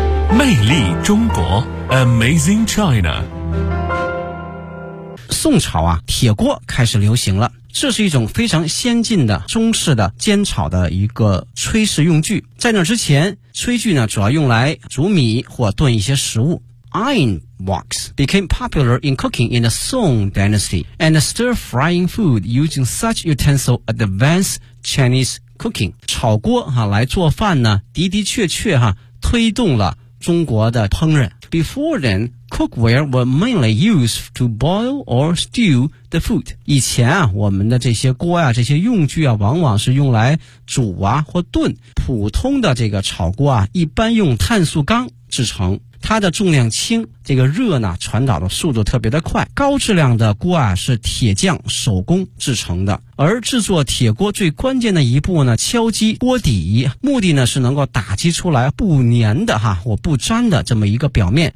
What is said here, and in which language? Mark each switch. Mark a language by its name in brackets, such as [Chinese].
[Chinese] 魅力中国 Amazing China。宋朝啊，铁锅开始流行了，这是一种非常先进的中式的煎炒的一个炊事用具。在那之前，炊具呢主要用来煮米或炖一些食物。 [English] Iron woks became popular in cooking in the Song Dynasty and stir frying food using such utensil advanced Chinese cooking。 [Chinese] 炒锅啊，来做饭呢，的的确确啊，推动了中国的烹饪。 [English] Before then, cookware were mainly used to boil or stew the food. [Chinese] 以前啊，我们的这些锅啊，这些用具啊，往往是用来煮啊或炖。普通的这个炒锅啊，一般用碳素钢制成，它的重量轻，这个热呢传导的速度特别的快。高质量的锅啊是铁匠手工制成的，而制作铁锅最关键的一步呢，敲击锅底，目的呢是能够打击出来不粘的哈，或不粘的这么一个表面。